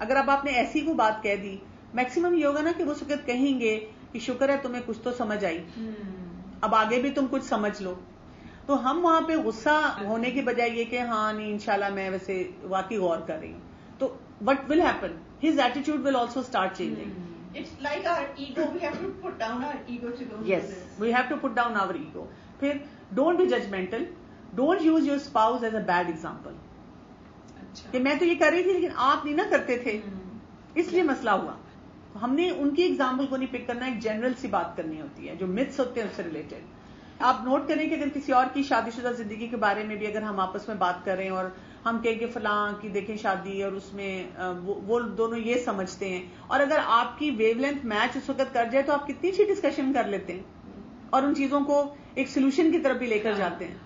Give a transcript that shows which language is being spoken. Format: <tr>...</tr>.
<ur>اگر اب آپ نے ایسی کو بات کہہ دی, میکسیمم یہ ہوگا نا کہ وہ اس وقت کہیں گے کہ شکر ہے تمہیں کچھ تو سمجھ آئی, اب آگے بھی تم کچھ سمجھ لو. تو ہم وہاں پہ غصہ ہونے کی بجائے یہ کہ ہاں نہیں انشاءاللہ میں ویسے واقعی غور کر رہی ہوں, تو</ur> <en>what will happen, his attitude will also start changing. It's like our ego, we have to put down our ego to go. Yes, we have to put down our ego. پھر don't be judgmental, don't use your spouse as a bad example.</en> <ur>کہ میں تو یہ کر رہی تھی لیکن آپ نہیں نہ کرتے تھے اس لیے مسئلہ ہوا. ہم نے ان کی ایگزامپل کو نہیں پک کرنا, ایک جنرل سی بات کرنی ہوتی ہے جو myths ہوتے ہیں اس سے ریلیٹڈ. آپ نوٹ کریں کہ اگر کسی اور کی شادی شدہ زندگی کے بارے میں بھی اگر ہم آپس میں بات کر رہے ہیں اور ہم کہیں کہ فلاں کی دیکھیں شادی اور اس میں وہ دونوں یہ سمجھتے ہیں, اور اگر آپ کی ویو لینتھ میچ اس وقت کر جائے تو آپ کتنی اچھی ڈسکشن کر لیتے ہیں اور ان چیزوں کو ایک سولوشن کی طرف بھی لے کر جاتے ہیں.</ur>